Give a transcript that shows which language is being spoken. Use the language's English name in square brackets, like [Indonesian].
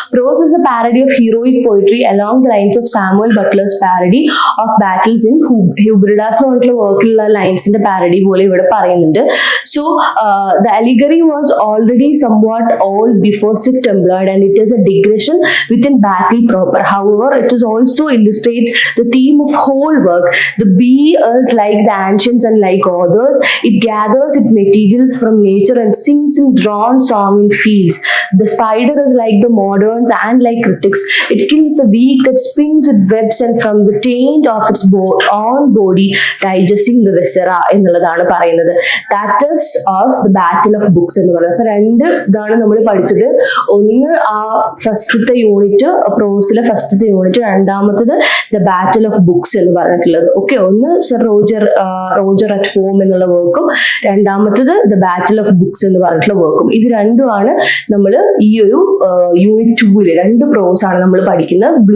[English] prose is a parody of heroic poetry along the lines of Samuel Butler's parody of battles in Hudibras [Malayalam] എന്ന് പറഞ്ഞിട്ടുള്ള വർക്കിലുള്ള ലൈൻസിന്റെ parody പോലെ ഇവിടെ പറയുന്നുണ്ട്. [English] So the allegory was already somewhat old before Swift employed and it is a digression within battle proper. However, it is also illustrate the theme of whole work. The bee is like the ancients and like others. It gathers its materials from nature and sings in drawn song in fields. The spider is like the moderns and like critics. It kills the weak that spins its webs and from the taint of its own body digesting the viscera [Malayalam] എന്നുള്ളതാണ് പറയുന്നത്. [English] That is of the battle of books [Malayalam] എന്ന് പറയുന്നത്. അപ്പൊ രണ്ട് ഇതാണ് നമ്മൾ പഠിച്ചത്. ഒന്ന് ആ ഫസ്റ്റത്തെ യൂണിറ്റ്, പ്രോസിലെ ഫസ്റ്റത്തെ യൂണിറ്റ്, രണ്ടാമത്തത് ദ ബാറ്റിൽ ഓഫ് ബുക്സ് എന്ന് പറഞ്ഞിട്ടുള്ളത്. ഓക്കെ, ഒന്ന് സർ റോജർ അറ്റ് ഹോം എന്നുള്ള വർക്കും രണ്ടാമത്തത് ദ ബാറ്റിൽ ഓഫ് ബുക്സ് എന്ന് പറഞ്ഞിട്ടുള്ള വർക്കും. ഇത് രണ്ടുമാണ് നമ്മൾ ഈ ഒരു യൂണിറ്റ് 2 രണ്ട് പ്രോസ് ആണ് നമ്മൾ പഠിക്കുന്നത്.